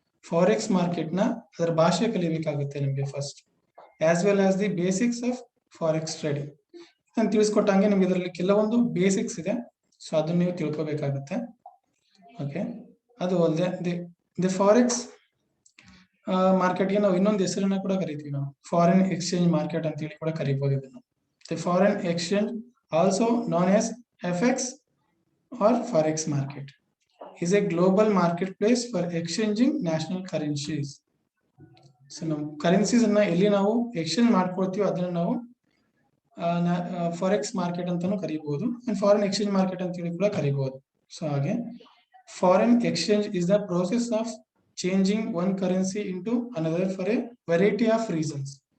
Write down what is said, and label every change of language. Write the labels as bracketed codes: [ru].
[kn] Forex market ನ ಅದರ ಭಾಷೆ ಕಲಿಬೇಕಾಗುತ್ತೆ ನಿಮಗೆ first, [en] As well as the basics of forex trading. [kn] ನಾನು ತಿಳಿಸ್ಕೊಟ್ಟಂಗೆ ನಿಮ್ಗೆ ಇದರಲ್ಲಿ ಕೆಲವೊಂದು ಬೇಸಿಕ್ಸ್ ಇದೆ. ಸೊ ಅದನ್ನ ನೀವು ತಿಳ್ಕೊಬೇಕಾಗುತ್ತೆ. ಓಕೆ, ಅದು ಅಲ್ಲದೆ ದಿ ಫಾರೆಕ್ಸ್ ಮಾರ್ಕೆಟ್ಗೆ ನಾವು ಇನ್ನೊಂದು ಹೆಸರನ್ನ ಕೂಡ ಕರಿತೀವಿ, ನಾವು ಫಾರಿನ್ ಎಕ್ಸ್ಚೇಂಜ್ ಮಾರ್ಕೆಟ್ ಅಂತ ಹೇಳಿ ಕೂಡ ಕರಿಬಹುದು ಇದನ್ನು. [en] The foreign exchange also known as FX or forex market is a global marketplace for exchanging national currencies. [kn] So ನಾವು ಕರೆನ್ಸೀಸ್ ಅನ್ನ ಎಲ್ಲಿ ನಾವು ಎಕ್ಸ್ಚೇಂಜ್ ಮಾಡ್ಕೊಳ್ತೀವಿ ಅದನ್ನ ನಾವು ಫಾರೆಕ್ಸ್ ಮಾರ್ಕೆಟ್ ಅಂತಾನು ಕರಿಬಹುದು, ಅಂಡ್ ಫಾರಿನ್ ಎಕ್ಸ್ಚೇಂಜ್ ಮಾರ್ಕೆಟ್ ಅಂತ ಹೇಳಿ ಕೂಡ ಕರಿಬಹುದು. [en] So ಹಾಗೆ foreign exchange is the process of changing one currency into another for a variety of reasons.